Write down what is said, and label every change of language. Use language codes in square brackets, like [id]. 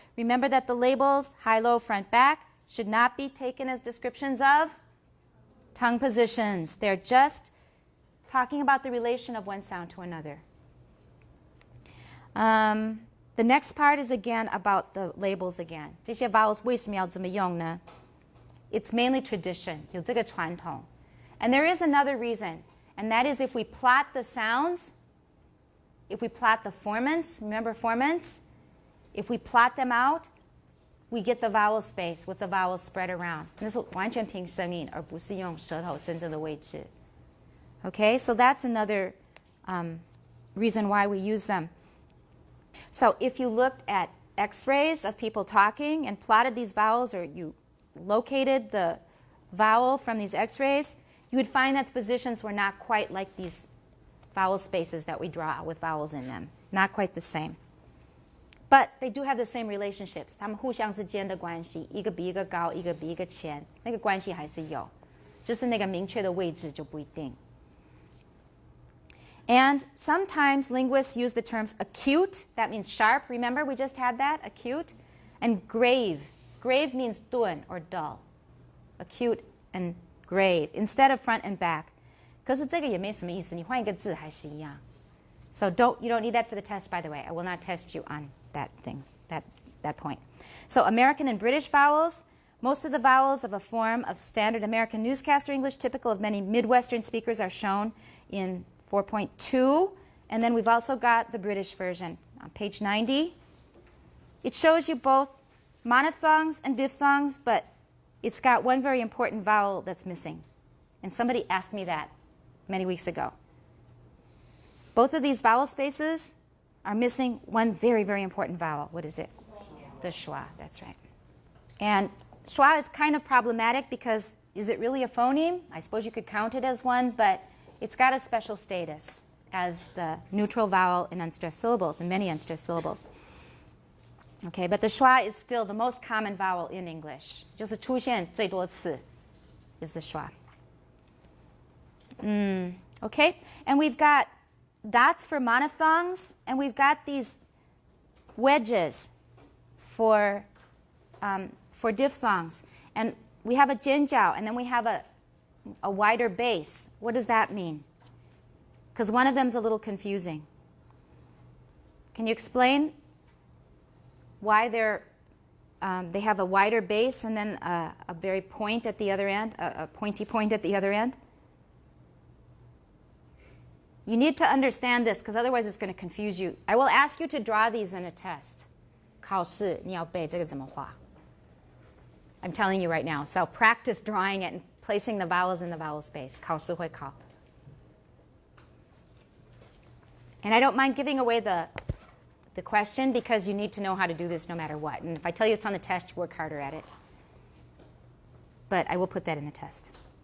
[en] Remember that the labels, high, low, front, back, should not be taken as descriptions of tongue positions. They're just talking about the relation of one sound to another. The next part is again about the labels again. [zh] 这些 vowels 为什么要这么用呢? [en] It's mainly tradition. [zh] 有这个传统. [en] And there is another reason, and that is if we plot the sounds, if we plot the formants, remember formants? If we plot them out, we get the vowel space with the vowels spread around. [zh] 那是完全凭声音，而不是用舌头真正的位置. [en] Okay, so that's another reason why we use them. So if you looked at x-rays of people talking and plotted these vowels, or you located the vowel from these x-rays, you would find that the positions were not quite like these vowel spaces that we draw with vowels in them. Not quite the same. But they do have the same relationships. [zh] 它们互相之间的关系，一个比一个高，一个比一个浅，那个关系还是有，就是那个明确的位置就不一定。 [en] And sometimes linguists use the terms acute, that means sharp. Remember, we just had that, acute. And grave. Grave means 钝 or dull. Acute and grave, instead of front and back. [zh] 可是这个也没什么意思，你换一个字还是一样。 [en] So you don't need that for the test, by the way. I will not test you on that thing, that point. So American and British vowels. Most of the vowels of a form of standard American newscaster English typical of many Midwestern speakers are shown in 4.2. And then we've also got the British version on page 90. It shows you both monophthongs and diphthongs, but it's got one very important vowel that's missing. And somebody asked me that many weeks ago. Both of these vowel spaces are missing one very, very important vowel. What is it? The schwa, that's right. And schwa is kind of problematic because is it really a phoneme? I suppose you could count it as one, but it's got a special status as the neutral vowel in unstressed syllables, in many unstressed syllables. Okay, but the schwa is still the most common vowel in English. [zh] 就是出现最多次 [en] is the schwa. Okay, and we've got dots for monophthongs, and we've got these wedges for diphthongs. And we have a jianjiao, and then we have a wider base. What does that mean? Because one of them is a little confusing. Can you explain why they have a wider base and then a very point at the other end, a pointy point at the other end? You need to understand this because otherwise it's going to confuse you. I will ask you to draw these in a test. [zh] 考试你要背这个怎么画? [en] I'm telling you right now. So practice drawing it and placing the vowels in the vowel space. [zh] 考试会考. [en] And I don't mind giving away the question because you need to know how to do this no matter what. And if I tell you it's on the test, you work harder at it. But I will put that in the test.